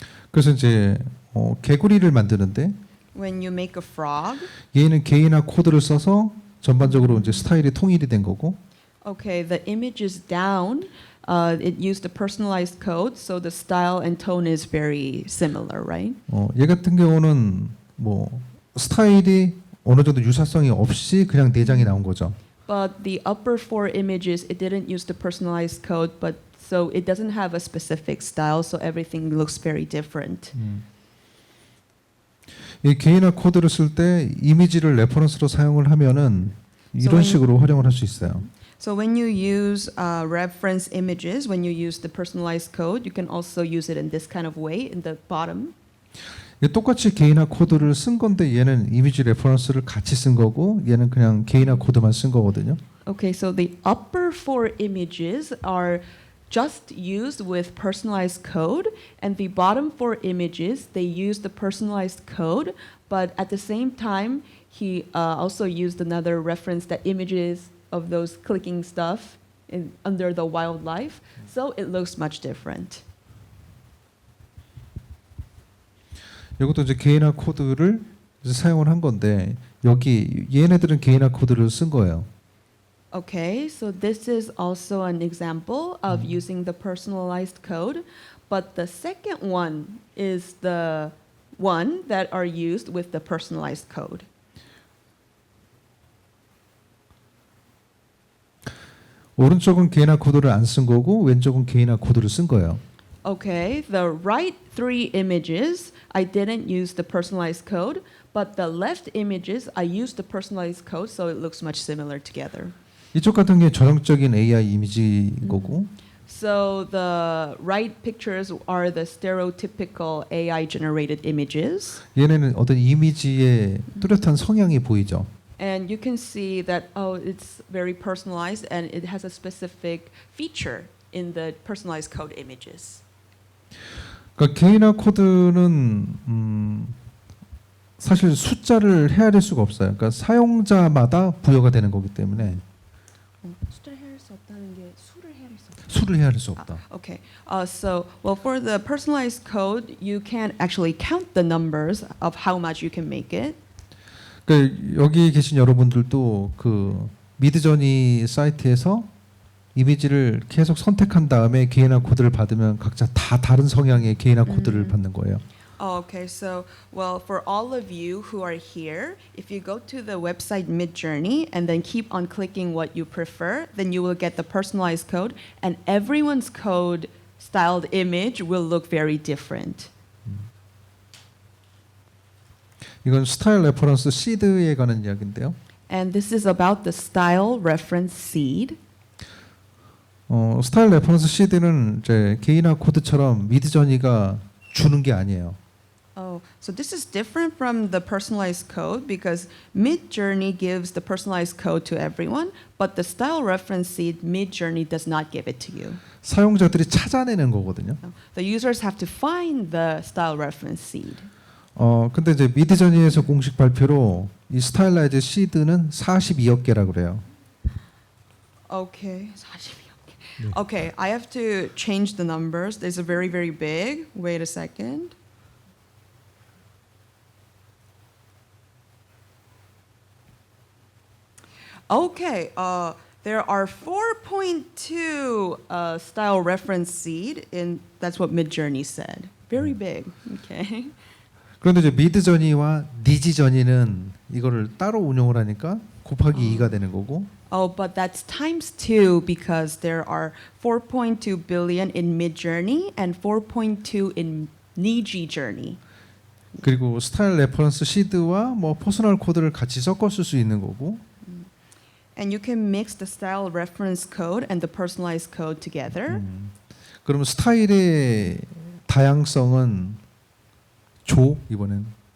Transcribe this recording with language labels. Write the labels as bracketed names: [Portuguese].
[Korean] 그래서 이제 개구리를 만드는데 [English] When you make a frog, [Korean] 얘는 개인화 코드를 써서 전반적으로 이제 스타일이 통일이 된 거고 [English] okay, the image is down. It used the personalized code, so the style and tone is very similar, right? [Korean] 얘 같은 경우는 뭐 스타일이 어느 정도 유사성이 없이 그냥 4장이 나온 거죠. [English] But the upper 4 images, it didn't use the personalized code, but so it doesn't have a specific style, so everything looks very different. [Korean] 이 개인화 코드를 쓸 때 이미지를 레퍼런스로 사용을 하면은 이런 식으로 활용을 할 수 있어요. [English] So when you use reference images, when you use the personalized code, you can also use it in this kind of way in the bottom. [Korean] 똑같이 개인화 코드를 쓴 건데 얘는 이미지 레퍼런스를 같이 쓴 거고 얘는 그냥 개인화 코드만 쓴 거거든요. [English] Okay, so the upper 4 images are just used with personalized code, and the bottom 4 images, they use the personalized code, but at the same time, he also used another reference, that images of those clicking stuff under the wildlife, so it looks much different. [Korean] 이것도 이제 개인화 코드를 이제 사용을 한 건데 여기 얘네들은 개인화 코드를 쓴 거예요. [English] Okay, so this is also an example of using the personalized code, but the second one is the one that are used with the personalized code. [Korean] 오른쪽은 개인화 코드를 안 쓴 거고 왼쪽은 개인화 코드를 쓴 거예요. [English] Okay, the right 3 images, I didn't use the personalized code, but the left images, I used the personalized code, so it looks much similar together. [Korean] 이쪽 같은 게 전형적인 AI 이미지인 거고 [English] So the right pictures are the stereotypical AI generated images. [Korean] 얘네는 어떤 이미지의 뚜렷한 성향이 보이죠. [English] And you can see that, oh, it's very personalized and it has a specific feature in the personalized code images. [Korean] 그러니까 개인화 코드는 사실 숫자를 헤아릴 수가 없어요. 그러니까 사용자마다 부여가 되는 거기 때문에 숫자를 헤아릴 수 없다는 게 수를 헤아릴 수 없다. 수를 헤아릴 수 없다. [English] Okay. So, well, for the personalized code, you can't actually count the numbers of how much you can make it. [Korean] 그러니까 여기 계신 여러분들도 그 미드저니 사이트에서 이미지를 계속 선택한 다음에 개인화 코드를 받으면 각자 다 다른 성향의 개인화 코드를 받는 거예요. [English] Oh, okay. So, well, for all of you who are here, if you go to the website Midjourney and then keep on clicking what you prefer, then you will get the personalized code, and everyone's code styled image will look very different. [Korean] 이건 스타일 레퍼런스 시드에 관한 이야기인데요. [English] And this is about the style reference seed. [Korean] 스타일 레퍼런스 시드는 이제 개인화 코드처럼 미드저니가 주는 게 아니에요. [English] Oh, so this is different from the personalized code because Midjourney gives the personalized code to everyone, but the style reference seed, Midjourney does not give it to you. [Korean] 사용자들이 찾아내는 거거든요. [English] The users have to find the style reference seed. [Korean] 근데 이제 미드저니에서 공식 발표로 이 스타일라이즈 시드는 42억 개라고 그래요. [English] Okay, 42. Okay, I have to change the numbers. These are very, very big. Wait a second. Okay, there are 4.2 style reference seed in. That's what Midjourney said. Very big. Okay. [Korean] 그런데 이제 미드저니와 니지저니는 이거를 따로 운영을 하니까 곱하기 2가 되는 거고. [English] Oh, but that's times 2 because there are 4.2 billion in Midjourney and 4.2 in Niji Journey. [Korean] 그리고 스타일 레퍼런스 시드와 뭐 퍼스널 코드를 같이 섞어 쓸 수 있는 거고. [English] And you can mix the style reference code and the personalized code together. [Korean] 그러면 스타일의 다양성은 조 이번엔.